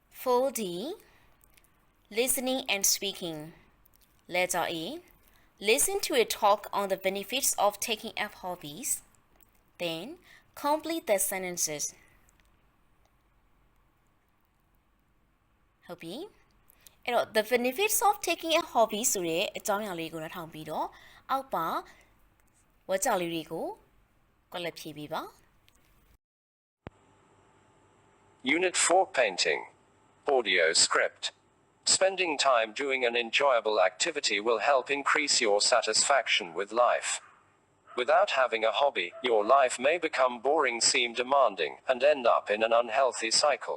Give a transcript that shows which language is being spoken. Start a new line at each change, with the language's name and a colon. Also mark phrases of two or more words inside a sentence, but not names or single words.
English: 4D. Listening and speaking. Letter A. Listen to a talk on the benefits of taking up hobbies. Then, complete the sentences.
Burmese: ဟုတ်ပြီအဲ့တော့
English: the benefits of taking a hobby
Burmese: ဆိုတဲ့အကြောင်းအရာလေးကိုနားထောင်ပြီးတော့အောက်ပါဝါကြောက်လေးတွေကိုကွက်လက်ဖြည့်ပေးပါ
English: Unit 4 Painting. Audio script. Spending time doing an enjoyable activity will help increase your satisfaction with life. Without having a hobby, your life may become boring, seem demanding, and end up in an unhealthy cycle.